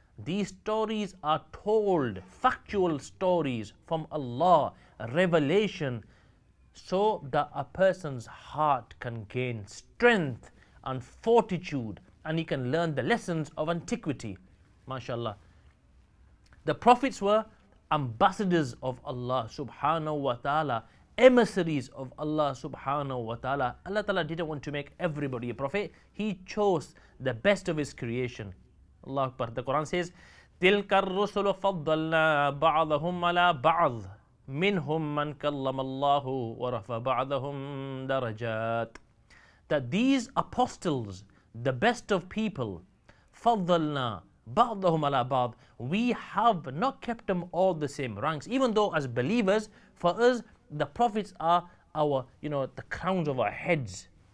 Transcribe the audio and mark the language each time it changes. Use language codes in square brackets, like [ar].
[en] These stories are told, factual stories from Allah, revelation, so that a person's heart can gain strength and fortitude, and he can learn the lessons of antiquity. MashaAllah. The prophets were ambassadors of Allah subhanahu wa ta'ala, emissaries of Allah subhanahu wa ta'ala. Allah Ta'ala didn't want to make everybody a prophet. He chose the best of His creation. Allah Akbar. [ar] The Quran says, تِلْكَ الرُّسُلُ فَضَّلْنَا بَعْضَهُمْ عَلَى بَعْضٍ منهم من كلم الله ورفع بعضهم درجات. [en] that these apostles, the best of people, [ar] فَضَّلْنَا بَعْضَهُمْ عَلَى بَعْضٍ, [en] we have not kept them all the same ranks. Even though as believers, for us, the prophets are our, the crowns of our heads.